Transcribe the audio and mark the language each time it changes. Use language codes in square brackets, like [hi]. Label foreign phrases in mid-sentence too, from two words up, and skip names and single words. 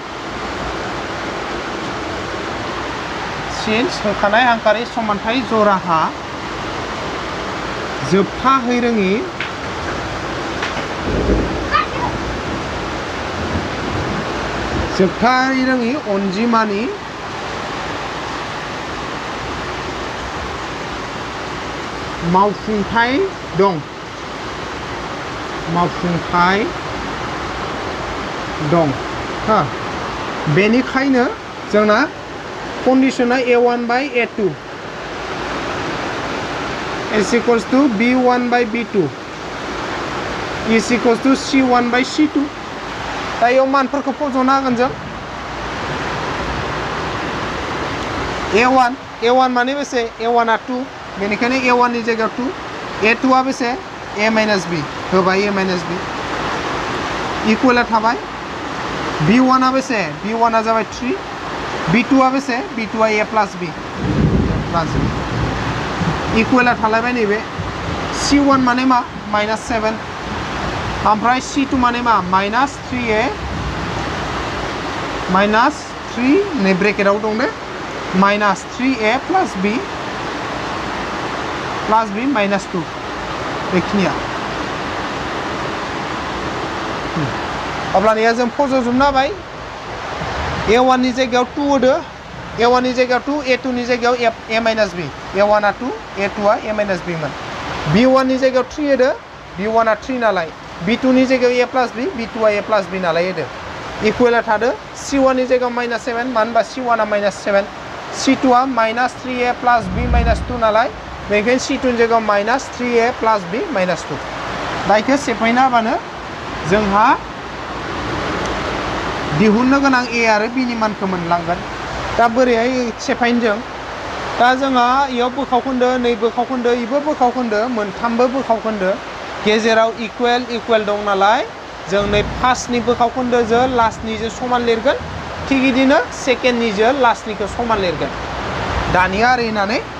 [brx] सिन्स होखानाय हांखोआरि समानथाय जराहा जोबथाहै रोङि अनजिमानि मावफुंथाय दं हा बेनिखायनो जोंना कन्डिशना [en] a1 by a2 is equals to b1 by b2 is equals to c1 by c2 [brx] दा याव मानफोरखौ फज'ना होगोन जों a1 माने बेसे a1 आ 2 बेनिखायनो a1 नि जायगायाव 2 a2 आ बेसे [en] a minus b [brx] होबाय [en] a minus b [brx] इक्वल थाबाय b1 आ बेसे b1 आ जाबाय 3 b2 आ बेसे b2 आ [en] a plus b [brx] इक्वल थालायबाय नैबे c1 माने मा -7 ओमफ्राय c2 माने मा -3a -3 नै ब्रेकेटआव दं दे -3a [en] plus b [brx] -2 बेखिनिया अब्लानिया जों फज'जोबनो हाबाय a1 नि जायगायाव 2 होदो a1 नि जायगायाव 2 a2 नि जायगायाव [en] a minus b [brx] a1 आ 2 a2 आ [en] a minus b [brx] मोन b1 नि जायगायाव 3 होदो b1 आ 3 नालाय b2 नि जायगायाव [en] a plus b [brx] b2 आ [en] a plus b [brx] नालाय होदो इक्वल थादो c1 नि जायगायाव -7 मानो होनबा c1 आ -7 c2 आ -3a [en] plus b [brx] -2 नालाय बेखायनो c2 नि जायगायाव -3a [en] plus b [brx] -2 दाइखौ सेफायना होबानो जोंहा दिहुननो गोनां a आरो b नि मानखौ मोनलांगोन दा बोरैहाय सेफायनो जों दा जोंहा इयाव बोखावखोन्दो नै बोखावखोन्दो इबो बोखावखोन्दो मोनथामबो बोखावखोन्दो गेजेराव इक्वल दं नालाय जों नै फार्स्टनि बोखावखोन्दोजों लास्टनिजों समान लिरगोन थिग बिदिनो सेकेन्डनिजों लास्टनिखौ समान लिरगोन दानिया ओरै होननानै